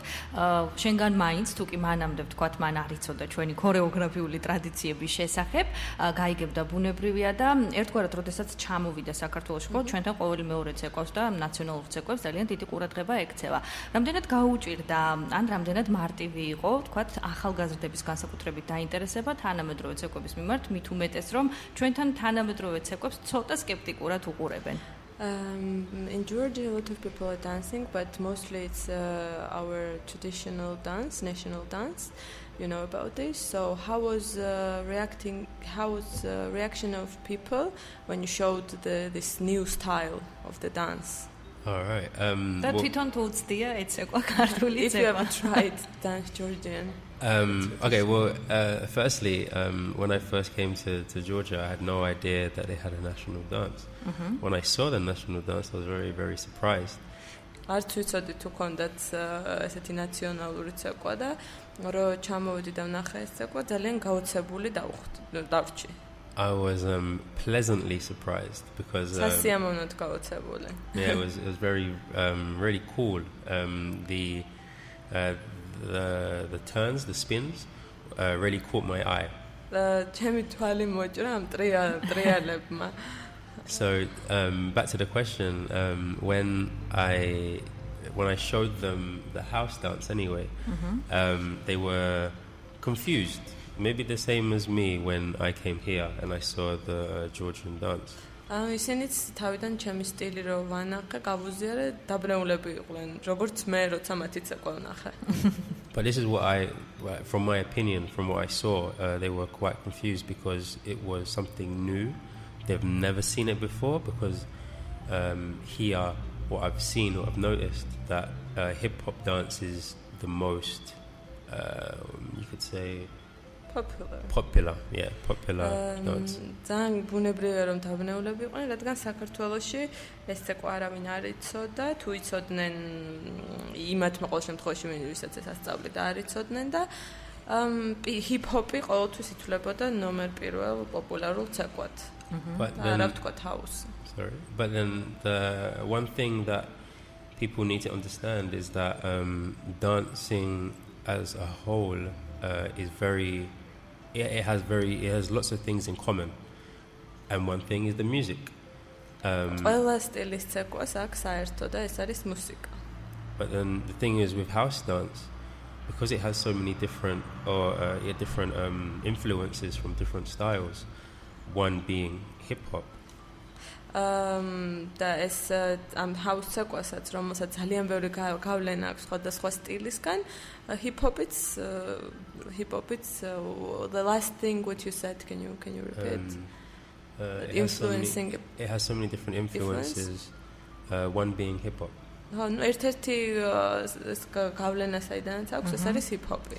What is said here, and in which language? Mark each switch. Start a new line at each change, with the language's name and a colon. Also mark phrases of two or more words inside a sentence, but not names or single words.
Georgian: შენგან მაინც თუ კი მანამდე ვთქვათ, მან არ იცოდა ჩვენი ქორეოგრაფიული ტრადიციების შესახებ, გაიგებდა ბუნებრივია და ერთგვარად როდესაც ჩამოვიდა საქართველოში, ხო, ჩვენთან ყოველი მეორე ცეკვავს და ნაციონალურ ცეკვებს ძალიან დიდი ყურადღება ექცევა. რამდენად გაუჭირდა, ან რამდენად მარტივი იყო, ვთქვათ, ახალგაზრდების განსაკუთრებით დაინტერესება თანამედროვე ცეკვების მიმართ, მით უმეტეს რომ ჩვენთან თანამედროვე ცეკვებს ცოტა სკეპტიკურად უყურებენ.
English: In Georgia, a lot of people are dancing, but mostly it's our traditional dance, national dance. You know about this. So how was reaction of people when you showed this new style of the dance? All right.
Georgian: და თვითონ თუ უცდია ეცეკვა ქართული
English: If you
Georgian: ცეკვა.
English: ever tried dance Georgian. Okay, well, firstly, when I first came to Georgia, I had no idea that they had a national dance. When I saw the national dance, I was very, very surprised.
Georgian: არც ვიცოდი თუ ქონდათ ესეთი ნაციონალური ცეკვა და რომ ჩამოვიდი და ვნახე ეს ცეკვა ძალიან გაოცებული დავრჩი.
English: I was pleasantly surprised because
Georgian: სასიამოვნოდ გაოცებული.
English: yeah, it was very really cool. The turns, the spins, really caught my eye.
Georgian: ჩემი თვალი მოჭრა ამ ტრიალებმა.
English: So back to the question, when I showed them the house dance anyway, they were confused. Maybe the same as me when I came here and I saw the Georgian dance.
Georgian: ისინიც თავიდან ჩემი სტილი რო ვანახე, გავუზიარე, დაბრუნებული იყვნენ, როგორც მე როცა მათი ცეკვა ვნახე.
English: But this is what from my opinion, from what I saw, they were quite confused because it was something new. They've never seen it before because here, what I've seen, what I've noticed, that hip-hop dance is the most, you could say, popular dance.
Georgian: ძალიან ბუნებრივია რომ დაბრუნებული იყვნენ, რადგან საქართველოში ეს ცეკვა არავინ არ იცოდა, თუ იცოდნენ იმათმა ყოველ შემთხვევაში ვისაც ეს ასწავლიდა არ იცოდნენ და ჰიპ-ჰოპი ყოველთვის ითვლებოდა ნომერ პირველ პოპულარულ ცეკვად.
English: But then the one thing that people need to understand is that dancing as a whole is it has lots of things in common, and one thing is the music.
Georgian: ყველა სტილის ცეკვას აქვს საერთო და ეს არის მუსიკა.
English: But then the thing is with house dance, because it has so many different influences from different styles, one being hip hop.
Georgian: და ეს ამ house ცეკვასაც რომელსაც ძალიან ბევრი გავლენა აქვს სხვადასხვა στილისგან,
English: hip-hop's the last thing what you said, can you repeat? It has so many different influences, one being hip hop.
Georgian: ერთ-ერთი გავლენა საიდანაც აქვს, ეს არის hip-hopი.